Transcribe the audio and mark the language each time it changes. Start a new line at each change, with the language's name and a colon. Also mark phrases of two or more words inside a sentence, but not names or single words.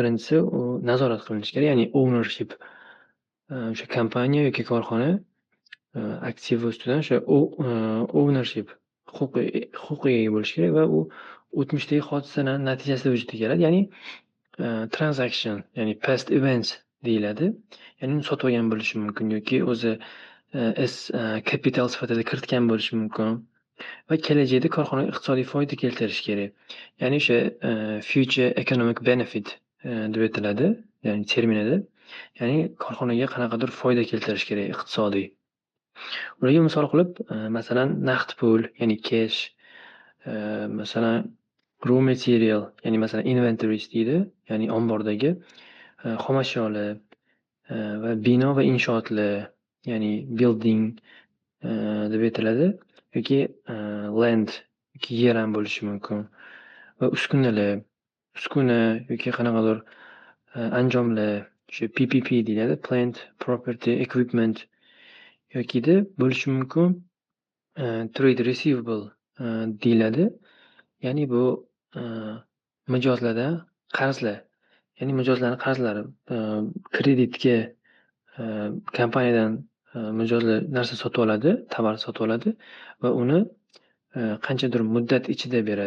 Uzbek: Birinchisi u nazorat qilinishi kerak, ya'ni ownership. O'sha kompaniya yoki korxona aktivi ustidan o'sha ownership huquqiga ega bo'lishi kerak va u o'tmishdagi hodisalar natijasida vujudga keladi. Ya'ni transaction, ya'ni
English: past events
Uzbek: deyiladi. Ya'ni uni sotib olgan bo'lishi mumkin yoki o'zi kapital sifatida kiritgan bo'lishi mumkin. Va kelajakda korxonaga iqtisodiy foyda keltirishi kerak. Ya'ni o'sha
English: future economic benefit
Uzbek: deb aytiladi, ya'ni terminida. Ya'ni korxonaga qanaqadir foyda keltirishi kerak iqtisodiy. Ularga misol qilib, masalan, naqd pul, ya'ni cash, masalan,
English: raw material,
Uzbek: ya'ni masalan inventories deydi, ya'ni ombordagi xomashyolar va bino va inshootlar, ya'ni building deb aytiladi. Yoki land yoki yer ham bo'lishi mumkin va uskunalar, uskuna yoki qanaqadir anjomlar, o'sha PPP deyiladi,
English: plant property equipment
Uzbek: yokida bo'lishi mumkin
English: trade receivable
Uzbek: deyiladi. Ya'ni bu mijozlardan qarzlar, ya'ni mijozlarning qarzlari, kreditga kompaniyadan mijozlar narsa sotib oladi, tovar sotib oladi va uni qanchadir muddat ichida beradi.